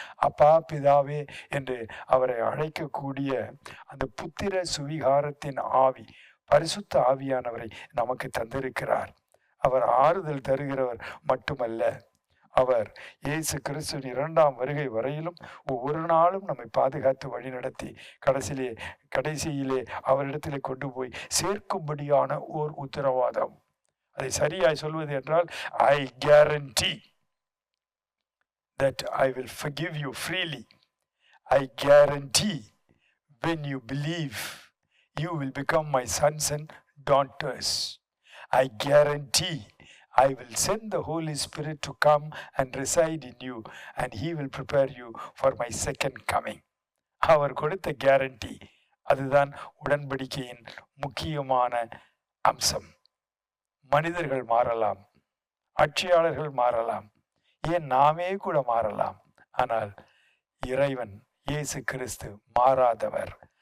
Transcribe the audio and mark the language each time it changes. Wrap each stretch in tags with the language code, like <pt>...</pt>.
<ta>அப்பா பிதாவே என்று அவரை அழைக்கக்கூடிய அந்த புத்திர சுவிகாரத்தின் ஆவி, பரிசுத்த ஆவியானவரை நமக்கு தந்திருக்கிறார். அவர் ஆறுதல் தருகிறவர் மட்டுமல்ல, அவர் இயேசு கிறிஸ்துவின் 2ஆம் வருகை வரையிலும் ஒவ்வொரு நாளும் நம்மை பாதுகாத்து வழிநடத்தி கடைசியிலே அவரிடத்திலே கொண்டு போய் சேர்க்கும்படியான ஓர் உத்தரவாதம். அதை சரியாய் சொல்வது என்றால்,</ta> <en>I guarantee that I will forgive you freely. I guarantee when you believe you will become my sons and daughters. I guarantee I will send the Holy Spirit to come and reside in you, and he will prepare you for my second coming.</en> <ta>அவர் கொடுத்த guarantee, அதுதான் உடன்படிக்கையின் முக்கியமான அம்சம். மனிதர்கள் மாறலாம், ஆட்சியாளர்கள் மாறலாம், ஏன் நாமே கூட மாறலாம், ஆனால் இறைவன் இயேசு கிறிஸ்து மாறாதவர்.</ta>